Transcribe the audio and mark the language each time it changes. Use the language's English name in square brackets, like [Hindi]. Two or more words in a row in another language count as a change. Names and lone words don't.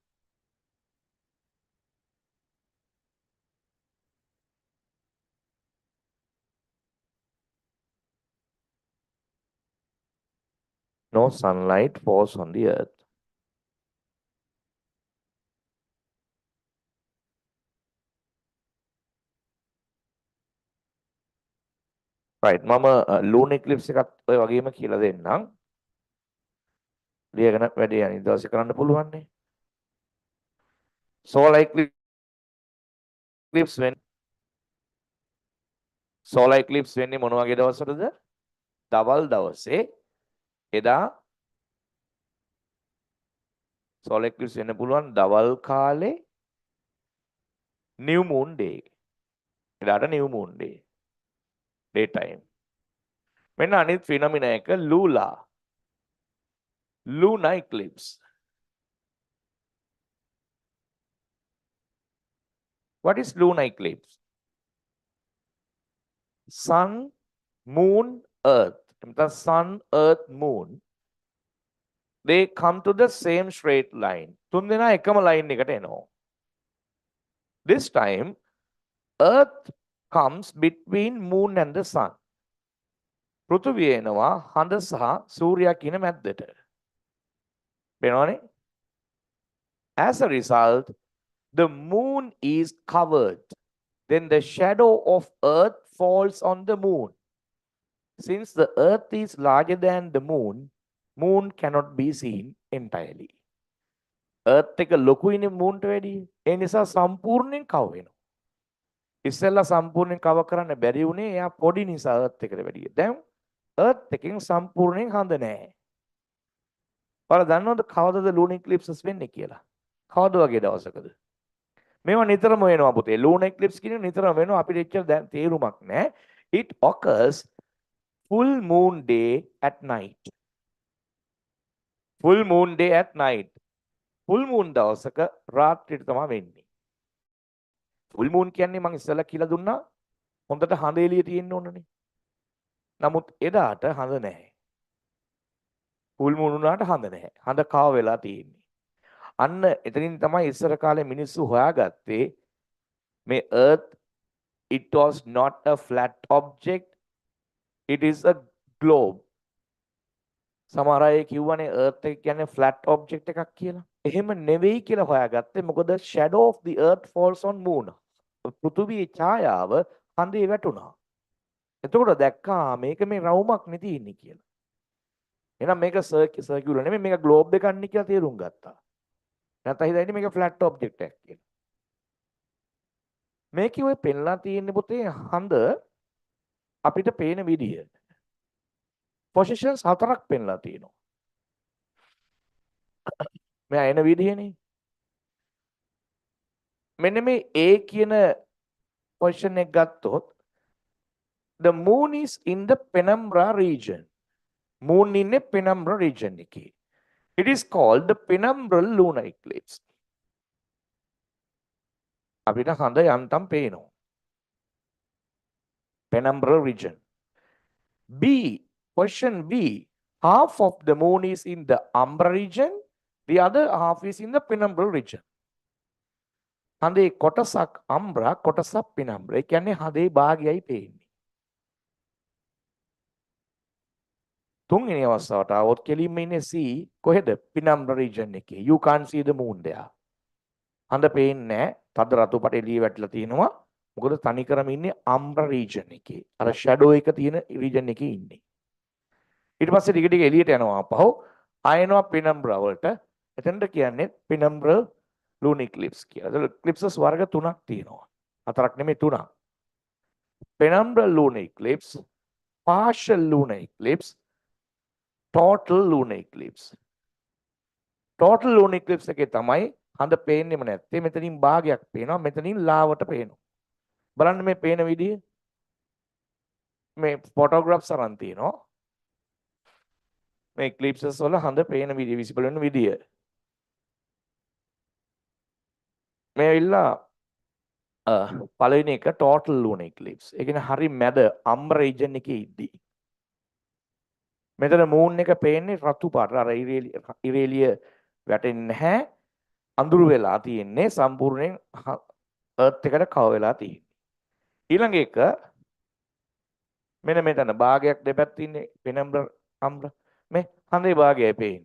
[English] No sunlight falls on the earth. Right. [Sinhala] මම [English] lunar eclipse [Sinhala] එකත් ඔය වගේම කියලා දෙන්නම්. ලියගෙන වැඩි අනිත් දවසේ කරන්න පුළුවන් නේ. [English] Solar eclipse [Sinhala] වෙන්නේ මොන වගේ දවසටද? දවල් දවසේ එදා [English] solar eclipse [Sinhala] වෙන්න පුළුවන් දවල් කාලේ [English] new moon day. එදාට new moon day. Daytime. [Sinhala] මෙන්න අනිත් phenomena එක [English] lunar eclipse. What is lunar eclipse? Sun, moon, earth. The sun, earth, moon. They come to the same straight line. [Sinhala] තුන් දෙනා එකම line එකට එනවා. [English] This time, earth comes between moon and the sun. [Sinhala] පෘථිවිය එනවා හඳ සහ සූර්යයා කියන මැද්දට. වෙනවනේ? [English] As a result, the moon is covered. Then the shadow of earth falls on the moon. Since the earth is larger than the moon cannot be seen entirely. [Sinhala] Earth එක ලොකුයිනේ moon ට වැඩිය. ඒ නිසා සම්පූර්ණයෙන් cover වෙනවා. ඉස්සෙල්ලා සම්පූර්ණයෙන් cover කරන්න බැරි වුණේ එයා පොඩි නිසා earth එකට වැඩිය. දැන් earth එකෙන් සම්පූර්ණයෙන් හඳ නැහැ. ඔයාලා දන්නවද කවදද [English] lunar eclipses [Sinhala] වෙන්නේ කියලා? කවද වගේ දවසකද? මේවා නිතරම වෙනවා පුතේ. [English] lunar eclipse [Sinhala] කියන්නේ නිතරම වෙනවා. අපිට එච්චර දැන් තේරුමක් නැහැ. [English] It occurs full moon day at night. Full moon day at night. Full moon [Sinhala] දවසක රාත්‍රියට තමයි වෙන්නේ. [English] Full moon [Sinhala] කියන්නේ මම ඉස්සෙල්ලා කියලා දුන්නා හොඳට හඳ එළිය තියෙන්න ඕනනේ. නමුත් එදාට හඳ නැහැ. [English] Full moon [Sinhala] උනාට හඳ නැහැ. හඳ කව වෙලා තියෙන්නේ. අන්න එතනින් තමයි ඉස්සර කාලේ මිනිස්සු හොයාගත්තේ මේ [English] earth it was not a flat object, it is a globe. [Sinhala] සමහර අය කිව්වනේ earth එක කියන්නේ [English] flat object [Sinhala] එකක් කියලා. එහෙම නෙවෙයි කියලා හොයාගත්තේ මොකද [English] shadow of the earth falls on moon. [Sinhala] පෘථිවියේ ඡායාව හඳේ වැටුණා. එතකොට දැක්කා මේක මේ රවුමක් නෙ තියෙන්නේ කියලා. එහෙනම් මේක circular නෙමෙයි මේක globe එකක් නේ කියලා තේරුම් ගත්තා. නැත්නම් හිතන්නේ මේක [English] flat object [Sinhala] එකක් කියලා. මේකේ ඔය පෙන්ලා තියෙන්නේ පුතේ හඳ අපිට පේන විදිය. positions හතරක් පෙන්ලා තියෙනවා. මෙයා එන විදියනේ. මෙන්න මේ A කියන position එක ගත්තොත් [English] the moon is in the penumbra region. [Sinhala] moon ඉන්නේ [English] penumbra region [Sinhala] එකේ. [English] It is called the penumbral lunar eclipse. [Sinhala] අපිට හඳ යන්තම් පේනවා. [English] Penumbral region. B, question B. Half of the moon is in the umbra region. The other half is in the penumbral region. [Sinhala] හඳේ කොටසක් umbra කොටසක් penumbra. ඒ කියන්නේ හඳේ භාගයයි පේන්නේ. තුන්වෙනි අවස්ථාවට આવොත් කෙලින්ම ඉන්නේ C කොහෙද? [English] penumbra region [Sinhala] එකේ. [English] You can't see the moon there. [Sinhala] හඳ පේන්නේ නැහැ. තද රතු පට එළිය වැටලා තියෙනවා. මොකද තනිකරම ඉන්නේ [English] umbra region [Sinhala] එකේ. අර shadow එක තියෙන region එකේ ඉන්නේ. ඊට පස්සේ ටික ටික එළියට යනවා අපහු. ආයෙනවා penumbra වලට. එතනට කියන්නේ [English] penumbral lunar eclipse [Sinhala] කියලා. ඒක eclipses වර්ග තුනක් තියෙනවා. හතරක් නෙමෙයි තුනක්. [English] penumbral lunar eclipse, partial lunar eclipse, total lunar eclipse. Total lunar eclipse [Sinhala] එකේ තමයි හඳ පේන්නෙම නැත්තේ මෙතනින් භාගයක් පේනවා මෙතනින් ලාවට පේනවා. බලන්න මේ පේන විදිය මේ ෆොටෝග්‍රැෆ්ස් අරන් තියෙනවා. මේ eclipses වල හඳ පේන විදිය විසිබල් වෙන විදිය. මේ ඇවිල්ලා පළවෙනි එක [English] total lunar eclipse. [Sinhala] ඒ කියන්නේ හරි මැද [English] umbra region [Sinhala] එකේ ඉද්දී. මෙතන මූන් එක පේන්නේ රතු පාට. අර ඉරේලිය වැටෙන්නේ නැහැ. අඳුරු වෙලා තියෙන්නේ සම්පූර්ණයෙන් earth එකට කව වෙලා තියෙන්නේ. ඊළඟ එක මෙන්න මෙතන භාගයක් දෙපැත්තේ ඉන්නේ [English] penumbra umbra [Sinhala] මේ හඳේ භාගයයි පේන්නේ.